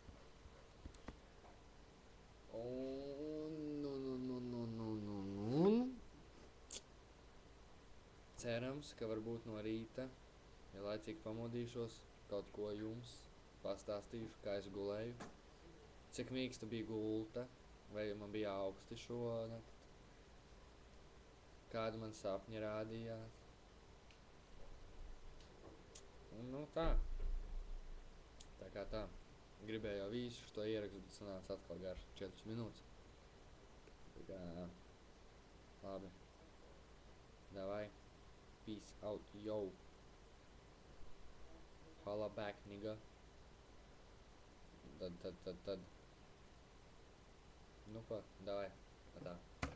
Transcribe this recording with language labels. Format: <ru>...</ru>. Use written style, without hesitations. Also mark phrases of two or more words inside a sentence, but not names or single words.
<lv>Un cerams, ka varbūt no rīta, ja laicīgi pamodīšos, kaut ko jums pastāstīšu, kā es gulēju, cik mīksta bija gulta, vai man bija augsti šonakt, kādi man sapņi rādījās. Un tā. Tā kā tā. Gribēju jau visu šo ierakstu, bet sanāca atkal garš 4 minūtes. Tā kā, labi. Davai.</lv> <en>Peace out, yo. Holla back, nigga.</en> <lv>Tad. Nu ko, davai. Tā.</lv>